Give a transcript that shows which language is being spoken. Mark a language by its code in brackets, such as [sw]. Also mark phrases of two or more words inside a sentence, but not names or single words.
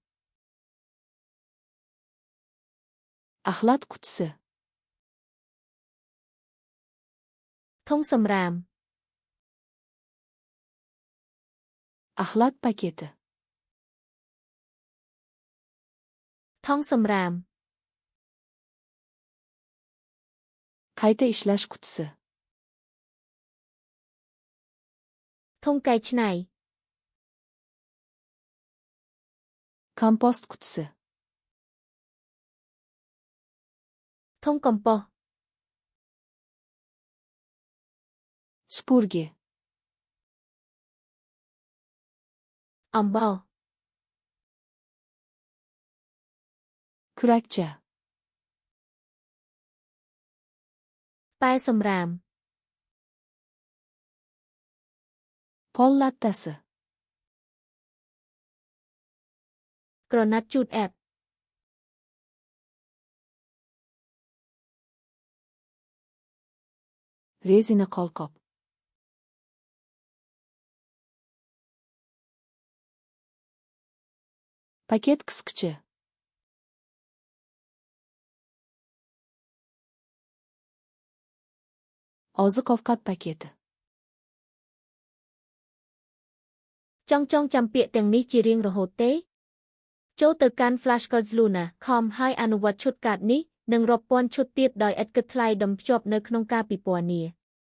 [uz] Axlat qutisi. [km] ធុងសម្រាម [uz] Axlat paketi. [km] ថង់សម្រាម [uz] Qayta ishlash qutisi. [km] ធុងកែច្នៃ [uz] Kompost qutisi. [km] ធុងកំប៉ុស្ត [uz] Supurgi. [km] អំបោស [uz] kurakcha, [km] ប៉ែសំរាម [uz] pol lattasi, [km] ក្រណាត់ជូតអែប [uz] rezina qo'lqop, paket qisqichi, oziq-ovqat paketi, [km] ចង់ចាំពាក្យទាំងនេះជារៀងរហូតទេ ចូលទៅកាន់ flashcards.luna.com ហើយអនុវត្តឈុតកាតនេះ និងរាប់ពាន់ឈុតទៀតដោយឥតគិតថ្លៃដុំភ្ជាប់នៅក្នុងការពិពណ៌នា